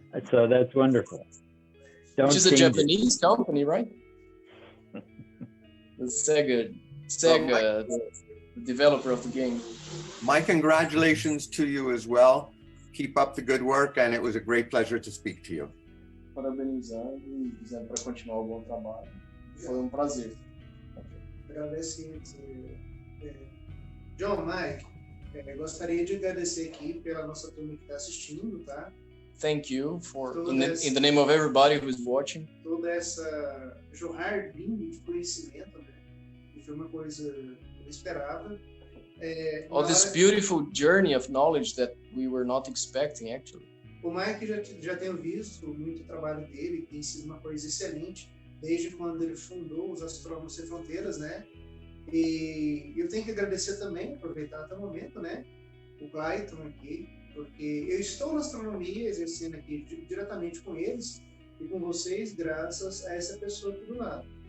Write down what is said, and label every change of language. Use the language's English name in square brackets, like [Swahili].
[English] So that's wonderful. Which is a Japanese company, right? The Sega, the developer of the game. My congratulations to you as well. Keep up the good work, and it was a great pleasure to speak to you. [Portuguese] Parabenizando e dizendo para continuar o bom trabalho. Foi prazer. Agradecido. John, Mike, gostaria de agradecer aqui pela nossa turma que está assistindo, tá? [English] Thank you for, in the name of everybody who is watching. [Portuguese] Toda essa jorrar lindo de conhecimento, né? Que foi uma coisa inesperada. [English] All this beautiful journey of knowledge that we were not expecting, actually. [Portuguese] O Mike já tenho visto muito trabalho dele, que tem sido uma coisa excelente, desde quando ele fundou os Astrônomos Sem Fronteiras, né? E eu tenho que agradecer também, aproveitar até o momento, né? O Clayton aqui, porque eu estou na astronomia, exercendo aqui diretamente com eles e com vocês, graças a essa pessoa aqui do lado.